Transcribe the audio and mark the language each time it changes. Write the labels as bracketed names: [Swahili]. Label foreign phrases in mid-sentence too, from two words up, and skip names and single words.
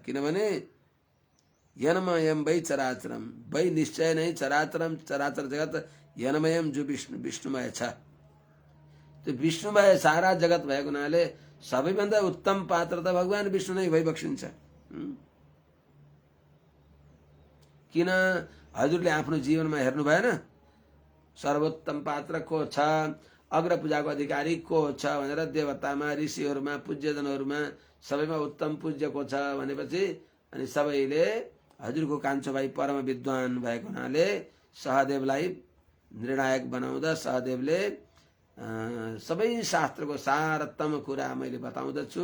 [Nepali] किनभने [Sanskrit] यनमयम वै चराचरम वै [Nepali] निश्चय नै चराचरम चराचर जगत यनमयम जो विष्णुमय छ। त्यो विष्णुमय सारा जगत भएको हुनाले सबैभन्दा उत्तम पात्र त भगवान विष्णु नै भइबक्सिन्छ। किन हजुरले आफ्नो जीवनमा हेर्नु भएन सर्वोत्तम पात्र को छ, अग्र पूजाको अधिकारी को छ भनेर देवतामा ऋषिहरूमा पूज्यजनहरूमा सबैमा उत्तम पूज्य को छ भनेपछि अनि सबैले हजुरको कान्छो भाइ परम विद्वान भएको हुनाले सहदेवलाई निर्णायक बनाउँदा सहदेवले सबै शास्त्रको सारतम कुरा मैले बताउँदछु।